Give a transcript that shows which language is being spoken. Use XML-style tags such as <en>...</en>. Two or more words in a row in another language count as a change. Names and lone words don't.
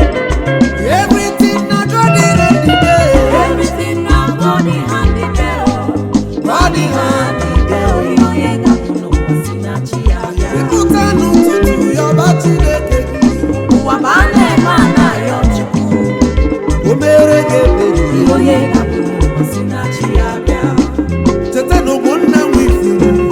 <pcm>Everything na God in the day. Everything na God in hand in there, oh.</pcm> <ig>Ọ dị ha Ihe onye ga-abụ n'ụwa si na chi ya bịa. Ịpụta n'ụtụtụ, yọba Chineke gị. Ụwa bụ a na-eme, a na-ayọ Chukwu. O mere gị ebere. Ihe onye ga-abụ n'ụwa si na chi ya bịa. Cheta na ụmụnna nwe ifuru.</ig>